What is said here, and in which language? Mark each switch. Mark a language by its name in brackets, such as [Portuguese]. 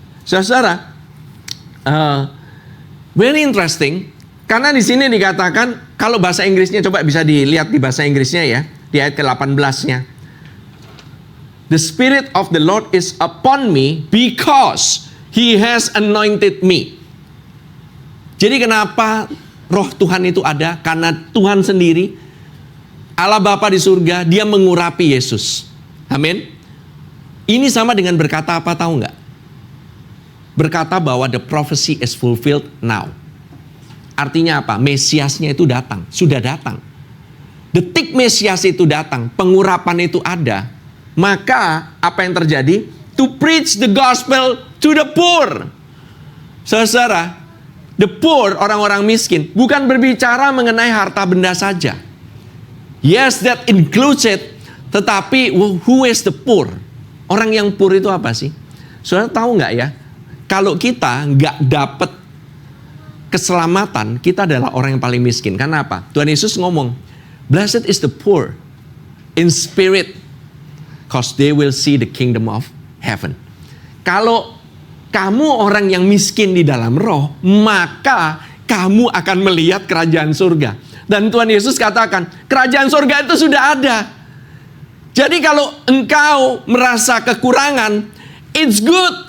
[English] Saudara, very interesting. [Indonesian] Karena di sini dikatakan, kalau bahasa Inggrisnya, coba bisa dilihat di bahasa Inggrisnya ya. Di ayat ke-18-nya. [English] The Spirit of the Lord is upon me because He has anointed me. [Indonesian] Jadi kenapa roh Tuhan itu ada? Karena Tuhan sendiri, Allah Bapa di surga, dia mengurapi Yesus. Amin. Ini sama dengan berkata apa, tahu nggak? Berkata bahwa [English] the prophecy is fulfilled now. [Indonesian] Artinya apa? Mesiasnya itu datang, sudah datang. Detik Mesias itu datang, pengurapan itu ada. Maka apa yang terjadi? [English] To preach the gospel to the poor. [Indonesian] Saudara, [English] the poor, [Indonesian] orang-orang miskin, bukan berbicara mengenai harta benda saja. [English] Yes, that includes it. Tetapi who is the poor? [Indonesian] Orang yang poor itu apa sih? Saudara tahu nggak ya? Kalau kita nggak dapat keselamatan, kita adalah orang yang paling miskin. Karena apa? Tuhan Yesus ngomong, [English] blessed is the poor in spirit, because they will see the kingdom of heaven. [Indonesian] Kalau kamu orang yang miskin di dalam roh, maka kamu akan melihat kerajaan surga. Dan Tuhan Yesus katakan, kerajaan surga itu sudah ada. Jadi kalau engkau merasa kekurangan, [English] it's good.